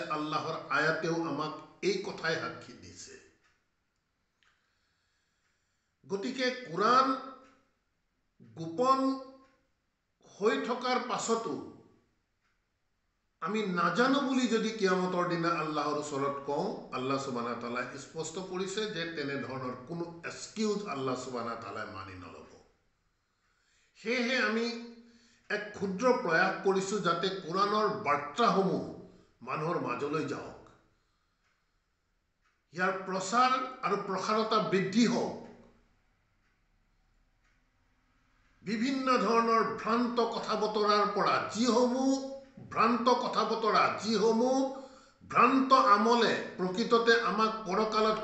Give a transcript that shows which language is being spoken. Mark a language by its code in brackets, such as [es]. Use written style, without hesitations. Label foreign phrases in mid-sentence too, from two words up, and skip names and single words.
[as] আল্লাহৰ আয়াতেও আমাক এই কথাই সাক্ষী দিছে। গতিকে কোরআন গোপন হৈ থকাৰ পাছতো আমি নাজানো বুলি যদি কিয়ামতৰ দিনা আল্লাহৰ ওচৰত কওঁ, [ar] الله سبحانه وتعالى [as] স্পষ্ট কৰিছে যে তেনে ধৰণৰ কোনো এক্সকিউজ [ar] الله سبحانه وتعالى [as] মানি নলব। সেয়েহে আমি এক ক্ষুদ্ৰ প্ৰয়াস কৰিছোঁ যাতে কোরআনৰ বাৰ্তাসমূহ মানুহৰ মাজলৈ যাওক, ইয়াৰ প্ৰচাৰ আৰু প্ৰসাৰতা বৃদ্ধি হওক। বিভিন্ন ধৰণৰ ভ্ৰান্ত কথা বতৰাৰ পৰা যিসমূহ ভ্ৰান্ত আমলে প্ৰকৃততে আমাক পৰকালত